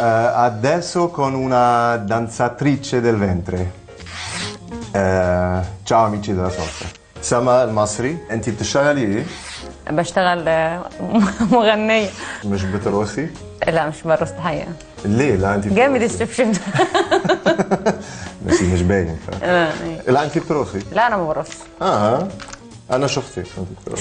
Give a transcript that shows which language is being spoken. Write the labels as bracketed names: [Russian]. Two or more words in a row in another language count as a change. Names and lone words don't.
[Italian] adesso con una danzatrice del ventre. ciao amici della salsa. [Arabic] سما المصري، انت بتشتغلي ايه؟ بشتغل مغنية. مش بترقصي؟ لا مش برقص الحقيقة. ليه؟ لا انت جامد الشبشب ده. بس مش باين. لا انت بترقصي؟ لا انا ما برقصش. انا شفتك انت بترقصي.